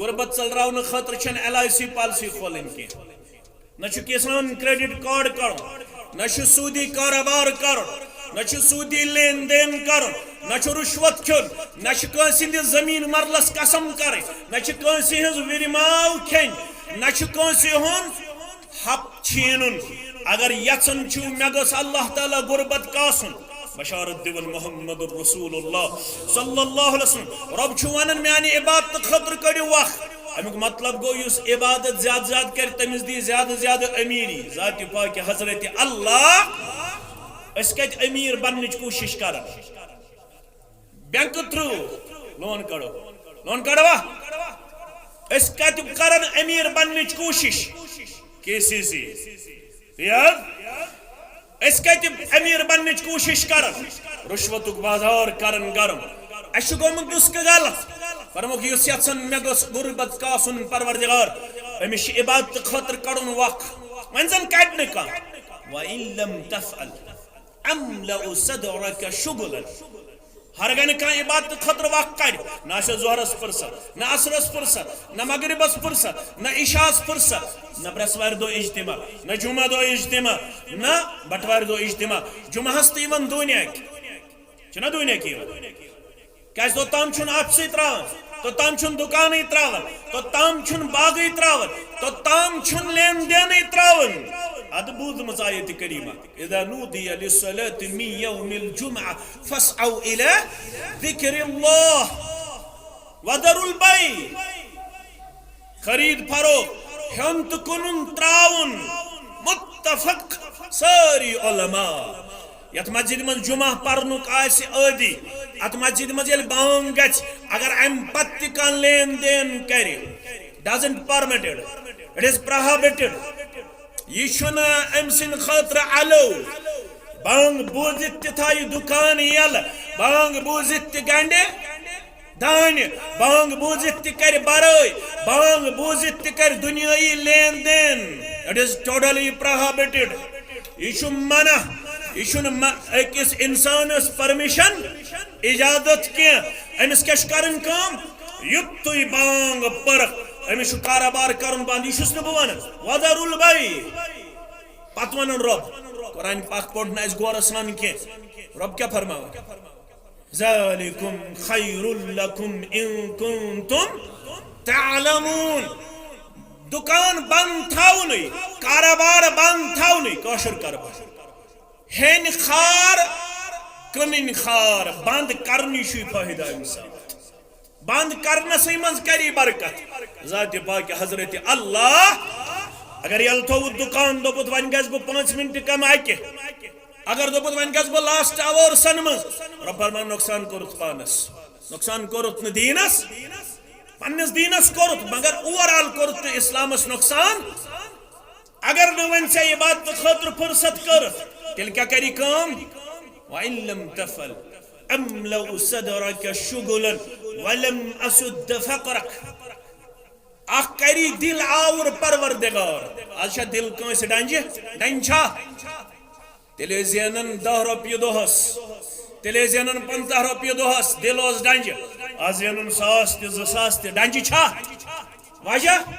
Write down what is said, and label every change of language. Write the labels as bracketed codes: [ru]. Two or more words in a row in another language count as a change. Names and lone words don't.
[ks] غربت ژلراونہٕ خٲطرٕ چھنہٕ LIC پالسی کھولٕنۍ کینٛہہ، نہ چھُ کسان کریڈٹ کارڈ کرُن، نہ چھُ سودی کاروبار کرُن، نہ چھُ سودی لین دین کرُن، نہ چھُ رشوت کھیوٚن، نہ چھُ کٲنٛسہِ ہٕنٛدِس زمیٖن مرلس قسم کرٕنۍ، نہ چھُ کٲنٛسہِ ہٕنٛز وِرماو کھیٚنۍ، نہ چھُ کٲنٛسہِ ہُنٛد حق چھیٖنُن. اگر یژھان چھُو مےٚ گٔژھ اللہ تعالیٰ غربت کاسُن، بشارت دِوان محمد رسول اللہ [ar] صلی اللہ علیہ وسلم. [ks] رب چھُ ونان میانہِ عبادت خٲطرٕ کٔڑِو وقت. امیُک مطلب گو یُس عبادت زیادٕ زیادٕ کرِ تٔمِس دی زیادٕ زیادٕ امیری. ذاتِ پاکہِ حضرت اللہ. أسۍ کتہِ امیر بننٕچ کوٗشش کران؟ [en] bank through loan [ks] کڑو، لون کڑوا. أسۍ کتہِ کران امیر بننٕچ کوٗشش؟ KCC. یاد أسۍ کتہِ امیر بننٕچ کوٗشش کران؟ رشوتُک بازار کران گرم. اسہِ چھُ گوٚمُت نُسخہٕ غلط. فرموک یُس یژھان مےٚ گوٚژھ غربت کاسُن پروردگار أمِس چھُ عبادت خٲطرٕ کڑُن وق. وۄنۍ زن کڑِ نہٕ کانٛہہ. [ar] وَإِن لَمْ تَفْعَلْ أَمْلَأُ صَدْرَكَ شُغْلًا. [ks] ہرگاہ نہٕ کانٛہہ عبادت خٲطرٕ وق کڑِ، نہ آسٮ۪س ظہرس فرصت، نہ عصرس فرصت، نہ مغربس فرصت، نہ عشاس فرصت، نہ برٛٮ۪سوارِ دۄہ اجتماع، نہ جمعہ دۄہ اجتماع، نہ بٹوارِ دۄہ اجتماع. جمعہس تہِ یِوان دُنیاہٕکۍ چھُنہ دُنیاہٕکۍ یِوان. کیازِ توٚتام چھُنہٕ آفسٕے تراوان، توٚتام چھُنہٕ دُکانٕے تراوان، توٚتام چھُنہٕ باغٕے تراوان، توٚتام چھُنہٕ لین دینٕے تراوان. اد بوٗزمٕژ آیت کریٖمہ [ar] اذا نودی للصلاة من يوم الجمعة فاسعوا إلى ذكر الله وذروا البيع. [ks] خرید فروخت، ہیوٚن تہٕ کٕنُن تراوُن متفق سٲری علماء. یتھ مسجد من جمعہ پرنُک آسہِ عٲدی، ات مسجد من ییٚلہِ بانگ گژھِ، اگر امہِ پتہٕ تہِ کانٛہہ لین دین کرِ، [en] doesn't permitted, it is prohibited. [ks] یہ چھُنہٕ أمۍ سٕنٛدِ خٲطرٕ علو. بانگ بوٗزِتھ تہِ تھایہِ دُکان یلہٕ، بانگ بوٗزِتھ تہِ گنڈِ دانہِ، بانگ بوٗزِتھ تہِ کرِ برٲے، بانگ بوٗزِتھ تہِ کرِ دُنیٲیی لین دین. [en] It is totally prohibited. [ks] یہ چھُ منع. یہ چھُنہٕ أکِس اِنسانس پرمِشن اجازت کینٛہہ. أمِس کیٛاہ چھُ کرٕنۍ کٲم؟ یُتُے بانگ پٔرٕکھ أمِس چھُ کاروبار کرُن بنٛد. یہِ چھُس نہٕ بہٕ ونان. [ar] وَذَرُوا الْبَيْعَ. [ks] پتہٕ ونان رب قرآن پاک پوٚر نہٕ اَسہِ غورٕ سان کینٛہہ. رب کیٛاہ فرماوان؟ [ar] ذَلِكُمْ خَيْرٌ لَكُمْ إِن كُنتُمْ تَعْلَمُونَ. [ks] دُکان بنٛد تھاونٕے، کاروبار بنٛد تھاونٕے، کٲشُر کاروبار ہیٚنۍ خار کٕنٕنۍ خار بنٛد کرنٕے چھُے فٲیدٕ اَمہِ سۭتۍ. بنٛد کرنسٕے منٛز کری برکت. ذاتِ پاکہِ حضرت اللہ. اگر یلہٕ تھوٚوُت دُکان دوٚپُت وۄنۍ گژھٕ بہٕ 5 منٹ کم اکہِ، اگر دوٚپُت وۄنۍ گژھٕ بہٕ [en] last hours [ks] منٛز، رۄب فرمان نۄقصان کوٚرُتھ پانس. نقصان کورت نہ دینس پنس دینس کورت مگر اوورآل کورت نہ اسلامس نقصان اگر نہ ون ژے عبادت خاطر فرصت کر تیل کیا کری کام [ar] وَإِن لَمْ تَفْعَلْ أَمْلَأُ صَدْرَكَ شُغُلًا وَلَمْ أَسُدَّ فَقْرَكَ [ks] اخ کری دل آور پروردگار آج دل کنس ڈنجہ ڈنچا تیلے زینن 10 رۄپیہِ دۄہس تیلے زینن 50 رۄپیہِ دۄہس دل اوس ڈنجہ آز زینن 100 تہِ 200 تہِ ڈنجہ چھا وجہ